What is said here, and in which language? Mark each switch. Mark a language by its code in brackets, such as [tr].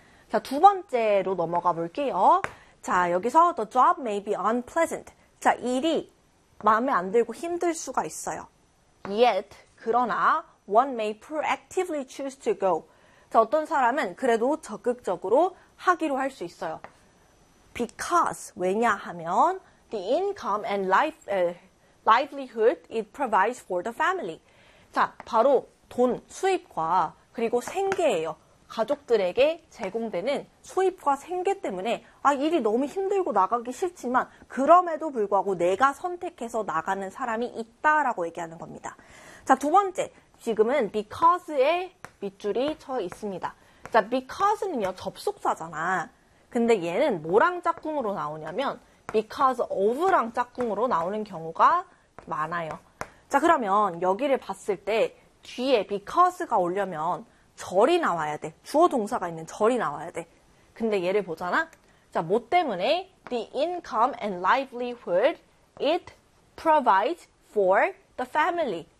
[ko] 자, 두 번째로 넘어가 볼게요. 자, 여기서 [en] the job may be unpleasant. [ko] 자, 일이 마음에 안 들고 힘들 수가 있어요. [en] Yet, [ko] 그러나 [en] one may proactively choose to go. [ko] 자, 어떤 사람은 그래도 적극적으로 하기로 할 수 있어요. [en] Because, [ko] 왜냐 하면 [en] the income and livelihood it provides for the family. [ko] 자, 바로 돈, 수입과 그리고 생계예요. 가족들에게 제공되는 수입과 생계 때문에 일이 너무 힘들고 나가기 싫지만 그럼에도 불구하고 내가 선택해서 나가는 사람이 있다라고 얘기하는 겁니다. 자, 두 번째, 지금은 because의 밑줄이 쳐 있습니다. 자, because는요, 접속사잖아. 근데 얘는 뭐랑 짝꿍으로 나오냐면 because of랑 짝꿍으로 나오는 경우가 많아요. 자, 그러면 여기를 봤을 때 뒤에 because가 오려면 절이 나와야 돼. 주어 동사가 있는 절이 나와야 돼. 근데 얘를 보잖아. 자, 뭐 때문에? [en] The income and livelihood it provides for the family.